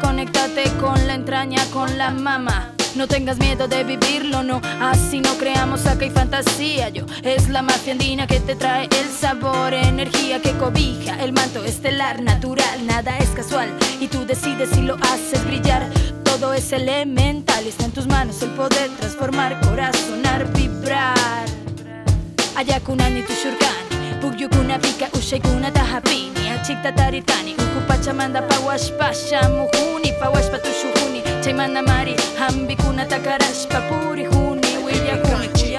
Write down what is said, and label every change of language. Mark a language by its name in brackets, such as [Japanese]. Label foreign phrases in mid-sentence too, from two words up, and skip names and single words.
[Spanish] Conéctate con la entraña, con la mama. No tengas miedo de vivirlo, no, así no creamos acá y fantasía. Yo es la mafia andina que te trae el sabor, energía que cobija el manto estelar natural. Nada es casual y tú decides si lo haces brillar. Todo es elemental y está en tus manos el poder transformar, corazonar, vibrar. [Quechua] Ayakunani tushurkani, pugyukuna pika ushaykuna tahapini, achikta tarirkani, ukupachamanda pawashpasha muhuni, pawashpa tushuhuni, chaymana mari, hambikuna takarashpa purihuni, willakuni.